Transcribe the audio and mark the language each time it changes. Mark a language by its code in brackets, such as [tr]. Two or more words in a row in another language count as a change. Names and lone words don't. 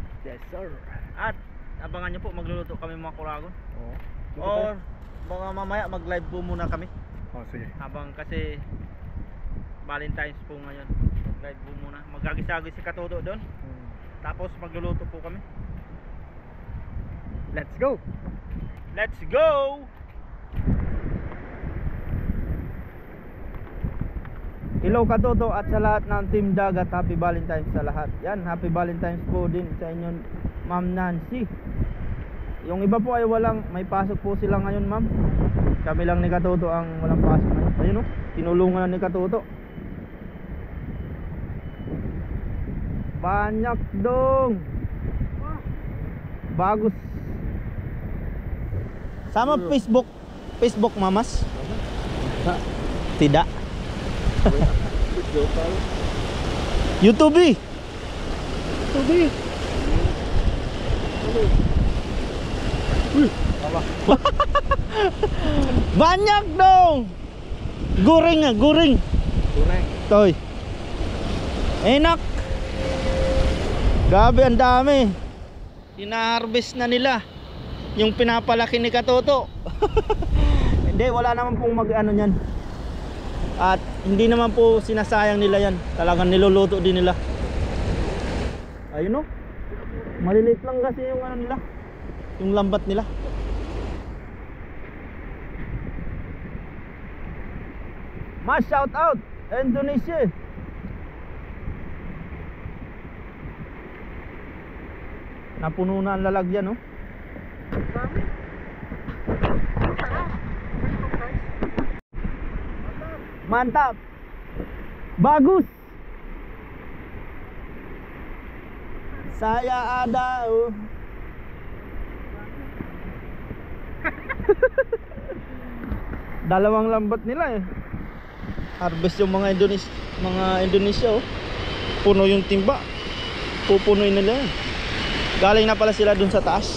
[en] Yes sir. [tl] At abangan nyo po magluluto kami mga kuragon. Oo. Or mga mamaya mag-live po muna kami. Oh, sige. Habang kasi Valentine's po ngayon. Mag-live po muna. Magagis-agis si Katoto doon. Tapos magluluto po kami. [en] Let's go. Let's go! [tl] Hello Katoto at sa lahat ng Team Dagat, [en] Happy Valentine's [tl] sa lahat. Yan, [en] Happy Valentine's [tl] po din sa inyo, Ma'am Nancy. Yung iba po ay may pasok po sila ngayon, ma'am. Kami lang ni Katoto ang walang pasok ngayon. Ayun o, tinulungan na ni Katoto. [id] Banyak dong. Bagus. Sama Facebook mamas? Tidak. YouTube. Tubi. Banyak dong. Goreng. Goreng. Toy. Enak. [tl] Gabi ang dami. Hina-harvest na nila yung pinapalaki ni Katoto. Hindi, wala naman pong mag-ano niyan. At hindi naman po sinasayang nila yan. Talagang niluluto din nila. Ayun o. Maliliit lang kasi yung ano nila, yung lambat nila. Mas [en] shout out [tl] Indonesia. Napuno na ang lalagyan, no? [id] Mantap. Bagus. Saya ada. [tl] Dalawang lambat nila eh. Harvest yung mga Indonesia oh. Puno yung timba. Pupunuin nila yan. Galing na pala sila dun sa taas.